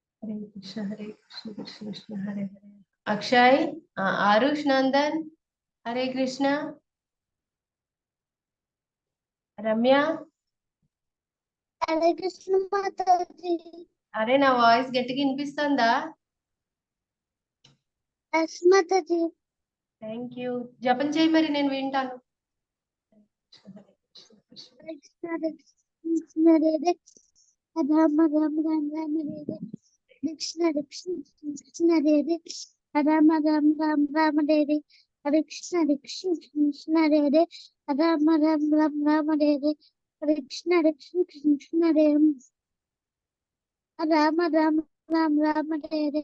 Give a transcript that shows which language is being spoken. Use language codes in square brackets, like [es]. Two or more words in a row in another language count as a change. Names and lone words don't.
[sa] हरे कृष्ण कृष्ण कृष्ण हरे हरे। अक्षय, आरुष नंदन, हरे कृष्ण। रम्या, [te] హరే కృష్ణ మాతాజీ. అరే నా వాయిస్ గట్టిగా వినిపిస్తుందా? ఎస్ మాతాజీ. [en] thank you. [te] జపం చేయి మరి, నేను వింటాను. [sa] హరే కృష్ణ హరే కృష్ణ హరే హరే రామ రామ రామ రామ హరే హరే. కృష్ణ హరే కృష్ణ కృష్ణ హరే హరే రామ రామ రామ రామ హరే హరే. హరే కృష్ణ కృష్ణ హరే హరే రామ రామ రామ రామ హరే హరే. హరే కృష్ణ కృష్ణ హరే రామ రామ రామ రామ హరే హరే.